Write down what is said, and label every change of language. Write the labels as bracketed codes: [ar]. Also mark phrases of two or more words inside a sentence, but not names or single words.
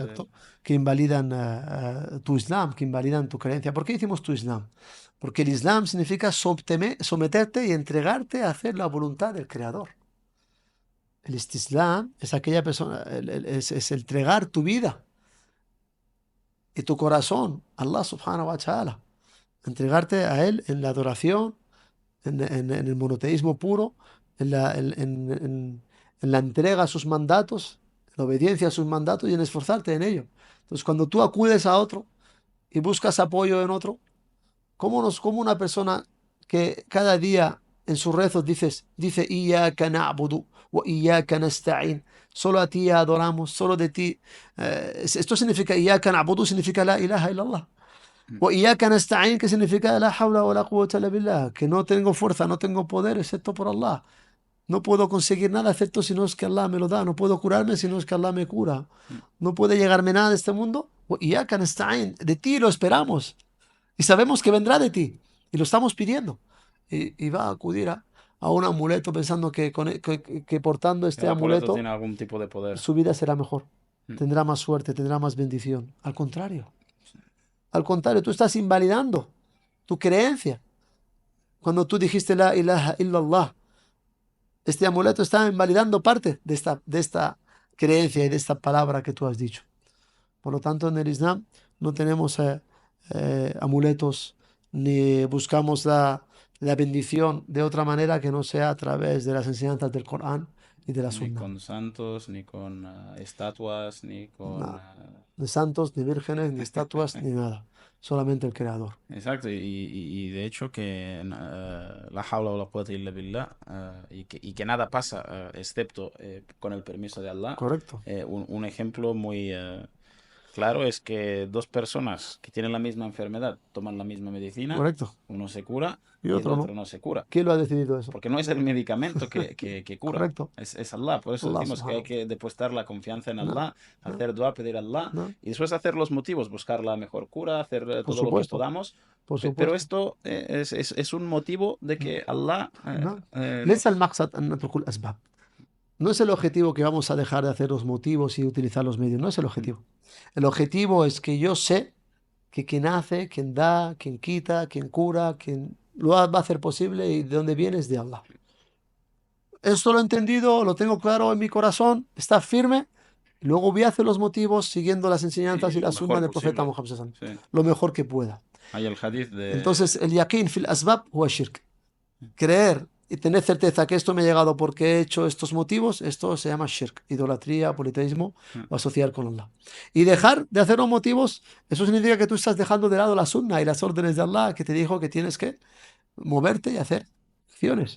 [es] exacto, que invalidan tu Islam, que invalidan tu creencia. ¿Por qué decimos tu Islam? Porque el Islam significa someterte y entregarte a hacer la voluntad del Creador. El Istislam es aquella persona, es entregar tu vida y tu corazón a Allah [ar] سبحانه وتعالى. [es] Entregarte a Él en la adoración, en el monoteísmo puro, en la entrega a sus mandatos, en la obediencia a sus mandatos y en esforzarte en ello. Entonces, cuando tú acudes a otro y buscas apoyo en otro, ¿cómo una persona que cada día en sus rezos dice [ar] إياك نعبد وإياك نستعين, [es] solo a ti adoramos, solo de ti? Esto significa [ar] إياك نعبد, [es] significa [ar] لا إله إلا الله. وإياك نستعين, [es] que significa [ar] لا حول ولا قوة إلا بالله, [es] que no tengo fuerza, no tengo poder excepto por Allah. No puedo conseguir nada excepto si no es que Allah me lo da. No puedo curarme si no es que Allah me cura. No puede llegarme nada de este mundo. [ar] وإياك نستعين, [es] de ti lo esperamos. Y sabemos que vendrá de ti. Y lo estamos pidiendo. Y va a acudir a un amuleto pensando que portando este El amuleto amuleto tiene algún tipo de poder. su vida será mejor. Mm. Tendrá más suerte, tendrá más bendición. Al contrario. Al contrario, tú estás invalidando tu creencia. Cuando tú dijiste [ar] لا إله إلا الله, [es] este amuleto está invalidando parte de esta creencia y de esta palabra que tú has dicho. Por lo tanto, en el Islam no tenemos amuletos ni buscamos la bendición de otra manera que no sea a través de las enseñanzas del Corán y de la Ni sunna. con santos, ni con estatuas, ni con... Nada. Ni santos, ni vírgenes, ni estatuas, ni nada. Solamente el Creador. Exacto, y de hecho que [ar] لا حول ولا قوة إلا بالله, [es] y que nada pasa excepto con el permiso de Allah. Correcto. Un ejemplo muy claro es que dos personas que tienen la misma enfermedad toman la misma medicina, Correcto. uno se cura Y y el otro otro no se cura. ¿Quién lo ha decidido eso? Porque no es el medicamento que cura, Correcto. es Allah. Por eso Allah decimos que hay que depositar la confianza en No, Allah, no, hacer dua, pedir a Allah, no. y después hacer los motivos, buscar la mejor cura, hacer todo lo que supuesto. podamos. Por Pero supuesto. esto es un motivo de que Allah... No. [ar] ليس المقصد أن نترك الأسباب. [es] No es el objetivo que vamos a dejar de hacer los motivos y utilizar los medios. No es el objetivo. El objetivo es que yo sé que quien hace, quien da, quien quita, quien cura, quien lo va a hacer posible y de dónde viene es de Allah. Esto lo he entendido, lo tengo claro en mi corazón, está firme. Luego voy a hacer los motivos siguiendo las enseñanzas y la sunna del profeta Muhammad [ar] صلى الله عليه وسلم, [es] lo mejor que pueda. Hay el hadith de... [ar] Entonces, اليقين في الأسباب هو شرك. [es] Creer y tener certeza que esto me ha llegado porque he hecho estos motivos, esto se llama shirk, idolatría, politeísmo o asociar con Allah. Y dejar de hacer los motivos, eso significa que tú estás dejando de lado la sunna y las órdenes de Allah que te dijo que tienes que moverte y hacer acciones.